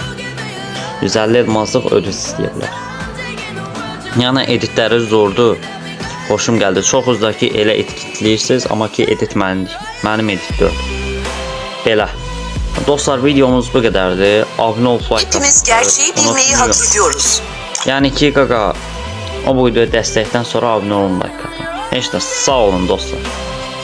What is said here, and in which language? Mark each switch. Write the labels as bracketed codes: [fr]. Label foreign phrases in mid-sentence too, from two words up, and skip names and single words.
[az] 150 elmazlıq ödül istəyə bilər. Yəni editləri zordur. Xoşum gəldi. Çoxuz da ki, elə etkiləyirsiniz, amma ki, edit mənim edit deyil. Belə. Dostlar, videomuz bu qədərdir. Abunə ol, like atın. [tr] Hepimiz gerçeği bilmeyi hak ediyoruz. [az] Yəni ki, qaqa, o videoya dəstəkdən sonra abunə olun, like atın. Heç də sağ olun dostlar.